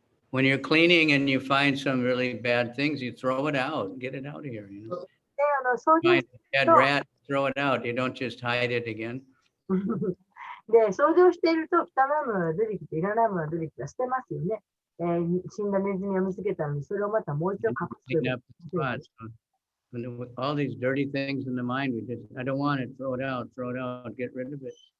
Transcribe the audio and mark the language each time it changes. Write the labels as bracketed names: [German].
[English] when you're cleaning and you find some really bad things, you throw it out, get it out of here. Find a bad rat, throw it out. You don't just hide it again. [Japanese] で、掃除をしていると汚いものが出てきて、いらないものが出てきたら捨てますよね。死んだネズミを見つけたのに、それをまたもう一度隠す。 [English] All these dirty things in the mind, I don't want it, throw it out, get rid of it.